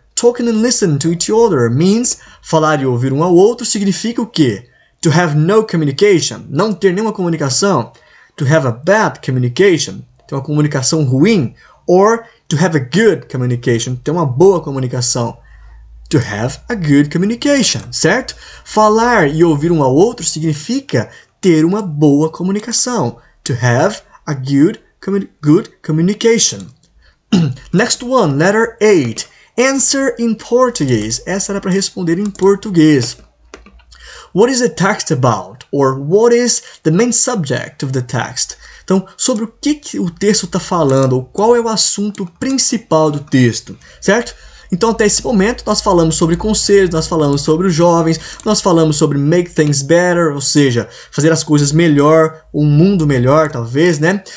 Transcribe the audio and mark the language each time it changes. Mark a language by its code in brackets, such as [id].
[en] Talking and listen to each other means, [pt] falar e ouvir um ao outro significa o quê? [en] To have no communication, [pt] não ter nenhuma comunicação. [en] To have a bad communication, [pt] ter uma comunicação ruim. [en] Or to have a good communication, [pt] ter uma boa comunicação. [en] To have a good communication, certo? [pt] Falar e ouvir um ao outro significa ter uma boa comunicação. [en] To have a good communication. Next one, letter 8. Answer in Portuguese. [pt] Essa era para responder em português. [en] What is the text about? Or what is the main subject of the text? [pt] Então, sobre o que o texto está falando, ou qual é o assunto principal do texto, certo? Então, até esse momento, nós falamos sobre conselhos, nós falamos sobre os jovens, nós falamos sobre [en] make things better, [pt] ou seja, fazer as coisas melhor, um mundo melhor, talvez, né?